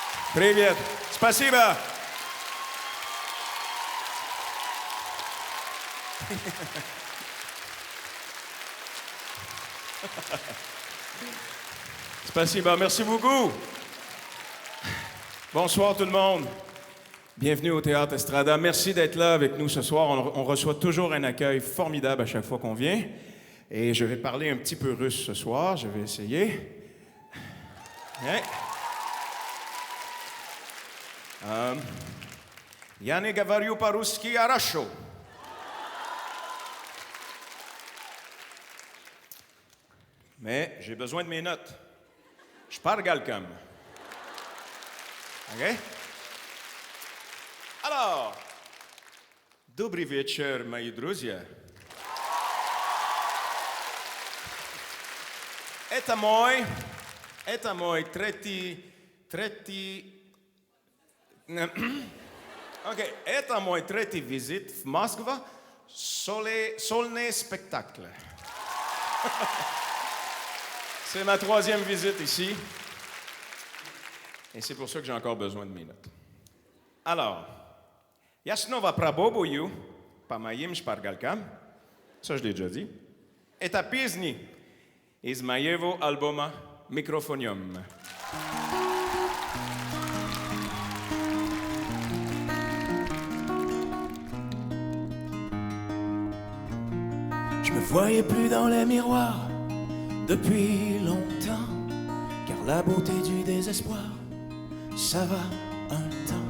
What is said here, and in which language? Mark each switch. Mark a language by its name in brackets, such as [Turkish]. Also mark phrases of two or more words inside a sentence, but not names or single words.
[Russian] Привет. Спасибо. Spasiba, [French] merci beaucoup. Bonsoir tout le monde. Bienvenue au Théâtre Estrada. Merci d'être là avec nous ce soir. On reçoit toujours un accueil formidable à chaque fois qu'on vient. Et je vais parler un petit peu russe ce soir. Je vais essayer. [Russian] Я не говорю по-русски хорошо. [French] Mais j'ai besoin de mes notes. Je parle galcom. OK? Alors, [Russian] добрый вечер, мои друзья. Это мой OK, это мой третий визит в Москву. Сольный спектакль. [French] C'est ma troisième visite ici. Et c'est pour ça que j'ai encore besoin de mes notes. Alors, [Russian] я снова пробую по моим шпаргалкам. [French] Ça, je l'ai déjà dit. [Russian] Это песни из моего альбома «Микрофониум». [French] Je me voyais plus dans les miroirs depuis longtemps, car la beauté du désespoir, ça va un temps.